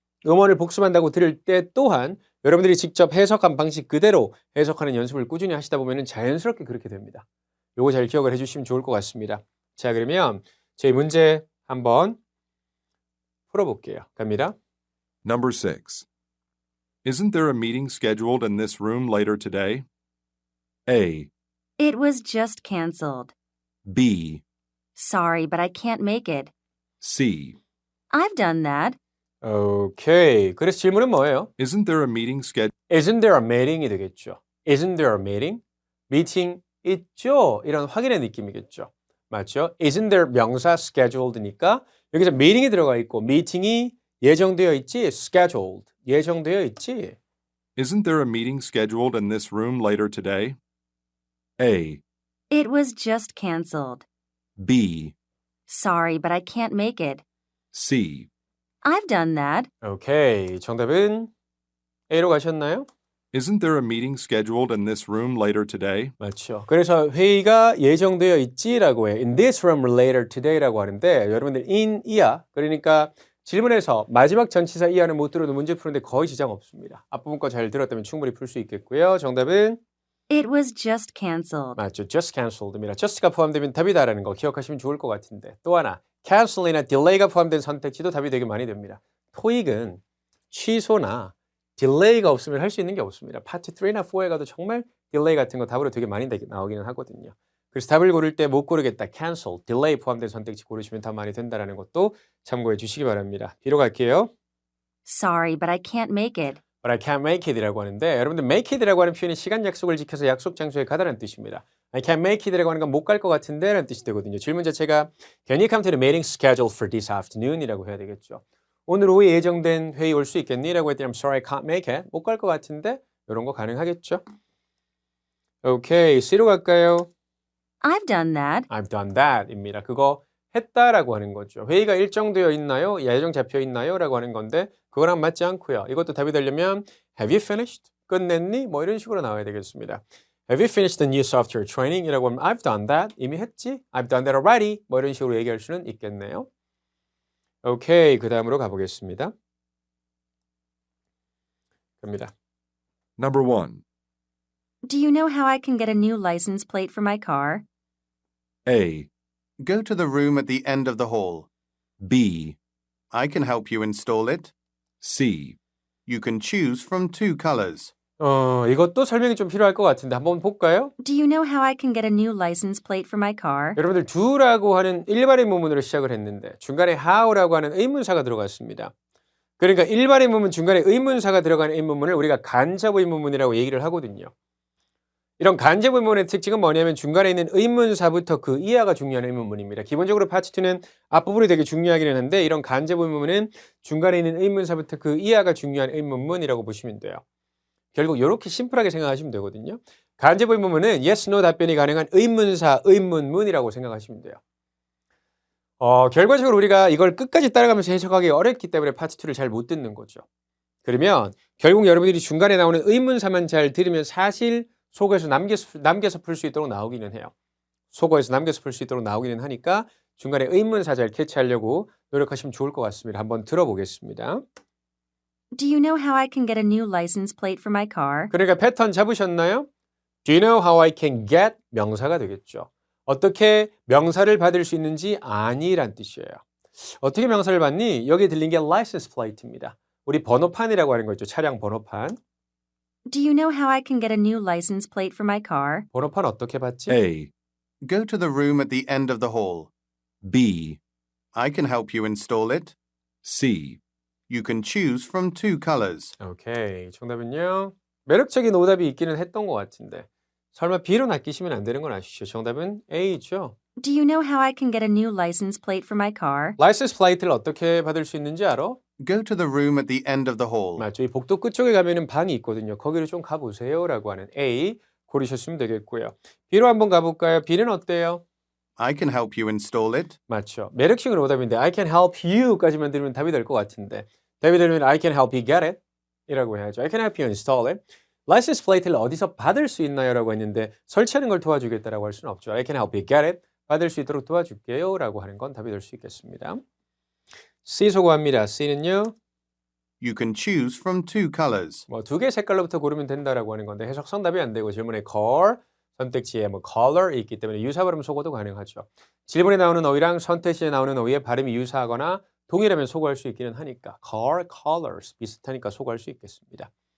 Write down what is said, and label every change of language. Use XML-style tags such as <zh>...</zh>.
<ko>음원을 복습한다고 들을 때 또한 여러분들이 직접 해석한 방식 그대로 해석하는 연습을 꾸준히 하시다 보면 자연스럽게 그렇게 됩니다. 요거 잘 기억을 해주시면 좋을 것 같습니다. 자, 그러면 저희 문제 한번 풀어볼게요. 갑니다.</ko> <en>Number 6. Isn't there a meeting scheduled in this room later today? A, It was just canceled. B, Sorry, but I can't make it. C. I've done that.</en> <ko>오케이. 그래서 질문은 뭐예요?</ko> <en>Isn't there a meeting scheduled? Isn't there a meeting이</en> <ko>되겠죠.</ko> <en>Isn't there a meeting?</en> <ko>미팅 있죠? 이런 확인의 느낌이겠죠. 맞죠?</ko> <en>Isn't there</en> <ko>명사 scheduled니까 여기서 meeting이 들어가 있고 미팅이 예정되어 있지? scheduled. 예정되어 있지?</ko> <en>Isn't there a meeting scheduled in this room later today? A, It was just canceled. B, Sorry, but I can't make it. C. I've done that.</en> <ko>오케이. 정답은 A로 가셨나요?</ko> <en>Isn't there a meeting scheduled in this room later today?</en> <ko>맞죠. 그래서 회의가 예정되어 있지라고 해.</ko> <en>In this room later today</en> <ko>라고 하는데 여러분들 in 이하 그러니까 질문에서 마지막 전치사 이하는 못 들어도 문제 푸는데 거의 지장 없습니다. 앞부분 거 잘 들었다면 충분히 풀 수 있겠고요. 정답은</ko> <en>It was just canceled.</en> <ko>맞죠. just cancelled입니다. just가 포함되면 답이다라는 거 기억하시면 좋을 것 같은데 또 하나 cancel이나 delay가 포함된 선택지도 답이 되게 많이 됩니다. 토익은 취소나 delay가 없으면 할 수 있는 게 없습니다. 파트 3나 4에 가도 정말 delay 같은 거 답으로 되게 많이 나오기는 하거든요. 그래서 답을 고를 때 못 고르겠다, cancel, delay 포함된 선택지 고르시면 답 많이 된다는 것도 참고해 주시기 바랍니다. B로 갈게요.</ko> <en>Sorry, but I can't make it. But I can't make it</en> <ko>이라고 하는데 여러분들 make it이라고 하는 표현이 시간 약속을 지켜서 약속 장소에 가다라는 뜻입니다.</ko> <en>I can't make it</en> <ko>이라고 하는 건 못 갈 것 같은데 라는 뜻이 되거든요.</ko> <en>질문 자체가 Can you come to the meeting scheduled for this afternoon?</en> <ko>이라고 해야 되겠죠. 오늘 오후에 예정된 회의 올 수 있겠니? 라고 했더니</ko> <en>I'm sorry, I can't make it.</en> <ko>못 갈 것 같은데 이런 거 가능하겠죠. 오케이, C로 갈까요?</ko> <en>I've done that. I've done that</en> <ko>입니다. 그거 했다라고 하는 거죠. 회의가 일정되어 있나요? 예정 잡혀 있나요? 라고 하는 건데 그거랑 맞지 않고요. 이것도 답이 되려면</ko> <en>Have you finished?</en> <ko>끝냈니? 뭐 이런 식으로 나와야 되겠습니다.</ko> <en>Have you finished the new software training?</en> <ko>이라고 하면</ko> <en>I've done that.</en> <ko>이미 했지?</ko> <en>I've done that already.</en> <ko>뭐 이런 식으로 얘기할 수는 있겠네요. 오케이, 그 다음으로 가보겠습니다. 갑니다.</ko> <en>Number 1. Do you know how I can get a new license plate for my car? A. Go to the room at the end of the hall. B. I can help you install it. C. You can choose from 2 colors.</en> <ko>이것도 설명이 좀 필요할 것 같은데 한번 볼까요?</ko> <en>Do you know how I can get a new license plate for my car?</en> <ko>여러분들 do라고 하는 일반의 문문으로 시작을 했는데 중간에 how라고 하는 의문사가 들어갔습니다. 그러니까 일반 의문문 중간에 의문사가 들어가는 의문문을 우리가 간접 의문문이라고 얘기를 하거든요. 이런 간접 의문문의 특징은 뭐냐면 중간에 있는 의문사부터 그 이하가 중요한 의문문입니다. 기본적으로 파트 2는 앞부분이 되게 중요하기는 한데 이런 간접 의문문은 중간에 있는 의문사부터 그 이하가 중요한 의문문이라고 보시면 돼요. 결국 이렇게 심플하게 생각하시면 되거든요. 간접 의문문은 yes, no 답변이 가능한 의문사, 의문문이라고 생각하시면 돼요. 결과적으로 우리가 이걸 끝까지 따라가면서 해석하기 어렵기 때문에 파트 2를 잘 못 듣는 거죠. 그러면 결국 여러분들이 중간에 나오는 의문사만 잘 들으면 사실 속어에서 남겨서 풀 수 있도록 나오기는 해요. 속어에서 남겨서 풀 수 있도록 나오기는 하니까 중간에 의문사 잘 캐치하려고 노력하시면 좋을 것 같습니다. 한번 들어보겠습니다.</ko> <en>Do you know how I can get a new license plate for my car?</en> <ko>그러니까 패턴 잡으셨나요?</ko> <en>Do you know how I can get?</en> <ko>명사가 되겠죠. 어떻게 명사를 받을 수 있는지 아니란 뜻이에요. 어떻게 명사를 받니? 여기 들린 게 license plate입니다. 우리 번호판이라고 하는 거 있죠. 차량 번호판.</ko> <en>Do you know how I can get a new license plate for my car?</en> <ko>번호판 어떻게 받지?</ko> <en>A. Go to the room at the end of the hall. B. I can help you install it. C. You can choose from 2 colors.</en> <ko>오케이. 정답은요. 매력적인 오답이 있기는 했던 것 같은데 설마 B로 낚이시면 안 되는 건 아시죠? 정답은 A죠.</ko> <en>Do you know how I can get a new license plate for my car?</en> <ko>라이센스 플레이트를 어떻게 받을 수 있는지 알아?</ko> <en>Go to the room at the end of the hall.</en> <ko>맞죠. 이 복도 끝쪽에 가면은 방이 있거든요. 거기를 좀 가보세요 라고 하는 A 고르셨으면 되겠고요. B로 한번 가볼까요? B는 어때요?</ko> <en>I can help you install it.</en> <ko>맞죠. 매력적인 오답인데</ko> <en>I can help you</en> <ko>까지만 들으면 답이 될 것 같은데 답이 되면</ko> <en>I can help you get it</en> <ko>이라고 해야죠.</ko> <en>I can help you install it.</en> <ko>라이센스 플레이트를 어디서 받을 수 있나요? 라고 했는데 설치하는 걸 도와주겠다라고 할 수는 없죠.</ko> <en>I can help you get it.</en> <ko>받을 수 있도록 도와줄게요 라고 하는 건 답이 될 수 있겠습니다. C 소고합니다. C는요.</ko> <en>You can choose from 2 colors.</en> <ko>뭐 2개 색깔로부터 고르면 된다라고 하는 건데 해석성 답이 안 되고 질문에 car 선택지에 뭐 color 있기 때문에 유사 발음 소거도 가능하죠. 질문에 나오는 어휘랑 선택지에 나오는 어휘의 발음이 유사하거나 동일하면 소거할 수 있기는 하니까 car, colors 비슷하니까 소거할 수 있겠습니다.</ko>